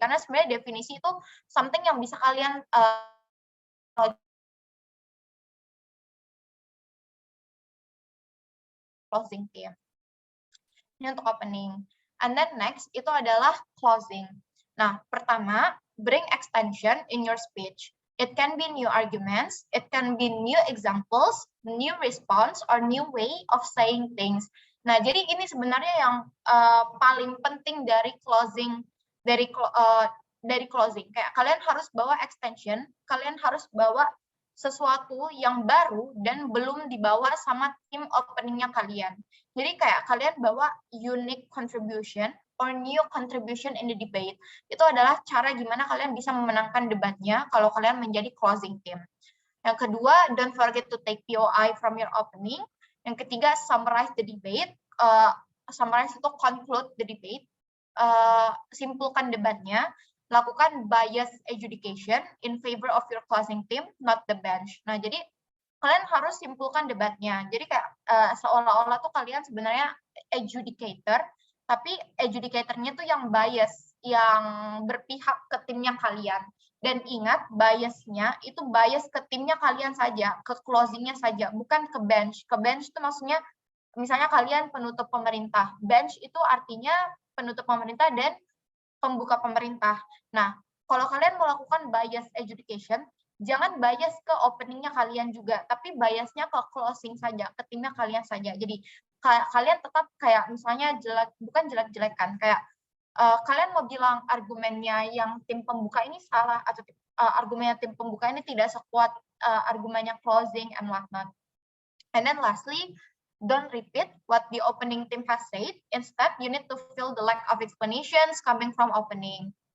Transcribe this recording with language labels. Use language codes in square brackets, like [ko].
[id] Karena sebenarnya definisi itu something yang bisa kalian closing team. Ini untuk opening. [en] And then next itu adalah closing. Nah, pertama, bring extension in your speech. It can be new arguments, it can be new examples, new response, or new way of saying things. [id] Nah, jadi ini sebenarnya yang paling penting dari closing, dari closing. Kayak kalian harus bawa extension, kalian harus bawa sesuatu yang baru dan belum dibawa sama tim openingnya kalian. Jadi kayak kalian bawa [en] unique contribution or new contribution in the debate. [id] Itu adalah cara gimana kalian bisa memenangkan debatnya kalau kalian menjadi closing team. Yang kedua, [en] don't forget to take POI from your opening. [id] Yang ketiga, [en] summarize the debate. Summarize itu conclude the debate. [id] Simpulkan debatnya. [en] Lakukan bias adjudication in favor of your closing team, not the bench. [id] Nah, jadi kalian harus simpulkan debatnya. Jadi kayak seolah-olah tuh kalian sebenarnya adjudicator, tapi adjudicatornya tuh yang bias, yang berpihak ke timnya kalian. Dan ingat, biasnya itu bias ke timnya kalian saja, ke closingnya saja, bukan ke bench. Ke bench itu maksudnya, misalnya kalian penutup pemerintah. Bench itu artinya penutup pemerintah dan pembuka pemerintah. Nah, kalau kalian melakukan bias adjudication, jangan bias ke openingnya kalian juga, tapi biasnya ke closing saja, ke timnya kalian saja. Jadi kalian tetap kayak misalnya bukan jelek-jelekan, kayak kalian mau bilang argumennya yang tim pembuka ini salah atau argumennya tim pembuka ini tidak sekuat argumennya closing [en] and whatnot. And then lastly, don't repeat what the opening team has said. Instead, you need to fill the lack of explanations coming from opening.